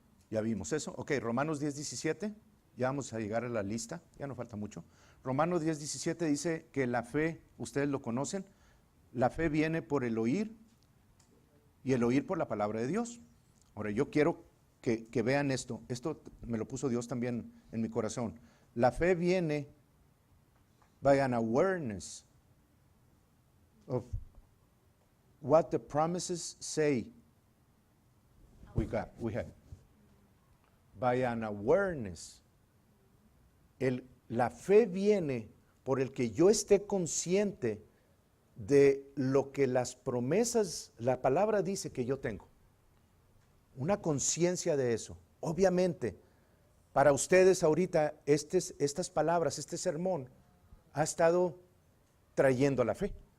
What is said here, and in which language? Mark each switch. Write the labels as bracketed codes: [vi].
[es] Ya vimos eso. Ok, Romanos 10:17, ya vamos a llegar a la lista, ya no falta mucho. Romanos 10:17 dice que la fe, ustedes lo conocen, la fe viene por el oír y el oír por la palabra de Dios. Ahora yo quiero que vean esto me lo puso Dios también en mi corazón. La fe viene [en] by an awareness of what the promises say we have. By an awareness. [es] La fe viene por el que yo esté consciente de lo que las promesas, la palabra dice que yo tengo. Una conciencia de eso. Obviamente, para ustedes ahorita estas palabras, este sermón, ha estado trayendo la fe.